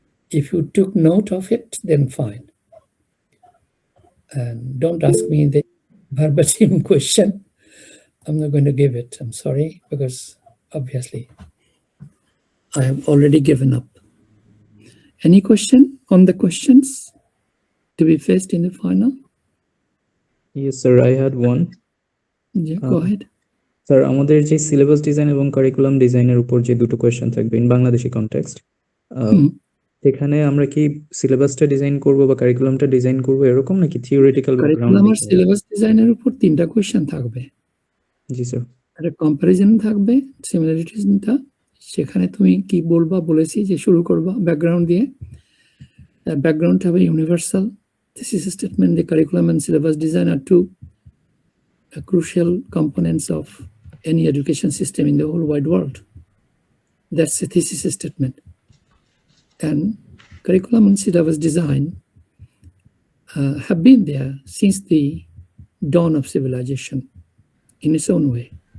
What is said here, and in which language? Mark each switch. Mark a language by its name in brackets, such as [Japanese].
[English] If you took note of it, then fine. And don't ask me the verbatim question. I'm not going to give it. I'm sorry, because obviously I have already given up. Any question on the questions to be faced in the final? Yes, sir. I had one. Yeah, go ahead. [Bangla] Sir আমাদের যে syllabus design এবং curriculum ডিজাইনের উপর যে 2টো question থাকবে [English] in Bangladeshi context, [Bangla] সেখানে আমরা কি সিলেবাসটা ডিজাইন করব বা কারিকুলামটা ডিজাইন করব এরকম, নাকি থিওরিটিক্যাল ব্যাকগ্রাউন্ড? কারিকুলাম আর সিলেবাস ডিজাইনের উপর 3টা কোয়েশ্চেন থাকবে। জি স্যার। একটা কম্পারিজন থাকবে, সিমিলারিটিসটা, সেখানে তুমি কি বলবা বলেছি যে শুরু করবা ব্যাকগ্রাউন্ড দিয়ে। ব্যাকগ্রাউন্ড হবে universal thesis statement. [English] The curriculum and syllabus design are 2 crucial components of any education system in the whole wide world. That's a thesis statement. And curriculum and syllabus design have been there since the dawn of civilization in its own way.